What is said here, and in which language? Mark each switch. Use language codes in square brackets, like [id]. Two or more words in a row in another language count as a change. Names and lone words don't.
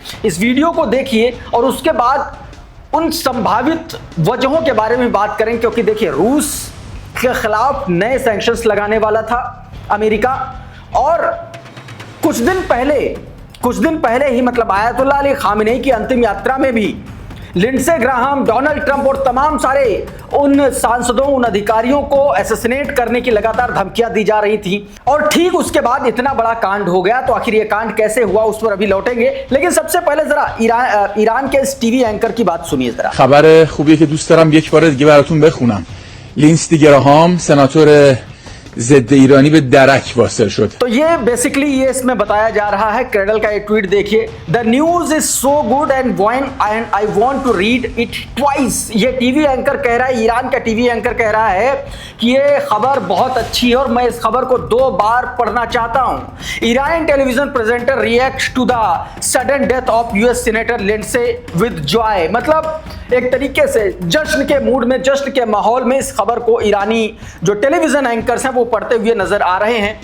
[hi] इस वीडियो को देखिए और उसके बाद उन संभावित वजहों के बारे में बात करें, क्योंकि देखिए रूस के खिलाफ नए सैंक्शंस लगाने वाला था अमेरिका, और कुछ दिन पहले ही मतलब आयतुल्लाह अली खामेनी की अंतिम यात्रा में भी लिंडसे ग्राहम, डोनाल्ड ट्रंप और तमाम सारे उन सांसदों, उन अधिकारियों को असैसिनेट करने की लगातार धमकियां दी जा रही थी। और ठीक उसके बाद इतना बड़ा कांड हो गया। तो आखिर ये कांड कैसे हुआ उस पर अभी लौटेंगे, लेकिन सबसे पहले जरा ईरान के इस [en] TV anchor [hi] की बात सुनिए जरा। [fa] خبر خوبی که دوست دارم یک بار دیگه براتون بخونم. لیندسی گراهام سناتور ضد ایرانی به درک واصل شد. [hi] तो ये बेसिकली ये इसमें बताया जा रहा है। क्रेडल का ये ट्वीट देखिए, [en] the news is so good and I want to read it twice. [hi] ये [en] TV anchor [hi] कह रहा है, ईरान का [en] TV anchor [hi] कह रहा है कि ये खबर बहुत अच्छी है और मैं इस खबर को 2 बार पढ़ना चाहता हूं। [en] Iranian television presenter react to the sudden death of US senator Lindsey with joy. [hi] मतलब एक तरीके से जश्न के मूड में, जश्न के माहौल में इस खबर को ईरानी जो [en] television anchors [hi] हैं वो पढ़ते हुए नजर आ रहे हैं।